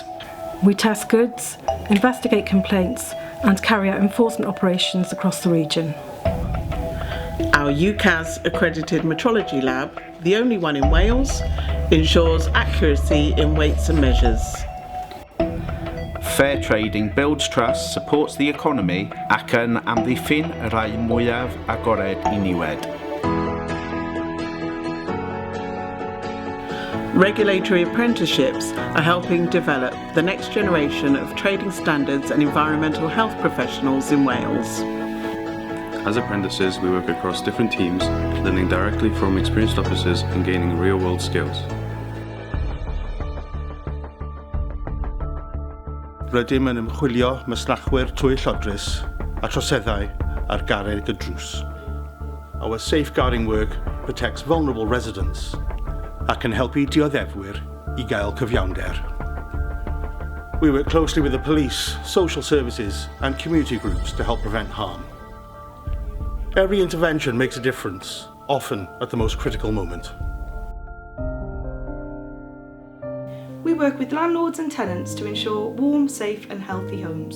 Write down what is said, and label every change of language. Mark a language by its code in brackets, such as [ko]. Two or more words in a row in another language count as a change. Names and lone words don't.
[en] We test goods, investigate complaints and carry out enforcement operations across the region. Our UCAS accredited metrology lab, the only one in Wales, ensures accuracy in weights and measures. Fair trading builds trust, supports the economy [cy] ac yn amddiffyn y rhai mwyaf agored I niwed. [en] Regulatory apprenticeships are helping develop the next generation of trading standards and environmental health professionals in Wales. As apprentices, we work across different teams, learning directly from experienced officers and gaining real-world skills. [cy] Rydym yn ymchwilio masnachwyr twy llodrus a troseddau ar garreg y drws. [en] Our safeguarding work protects vulnerable residents [cy] ac yn helpu dioddefwyr I gael cyfiawnder. [en] We work closely with the police, social services and community groups to help prevent harm. Every intervention makes a difference, often at the most critical moment. We work with landlords and tenants to ensure warm, safe and healthy homes.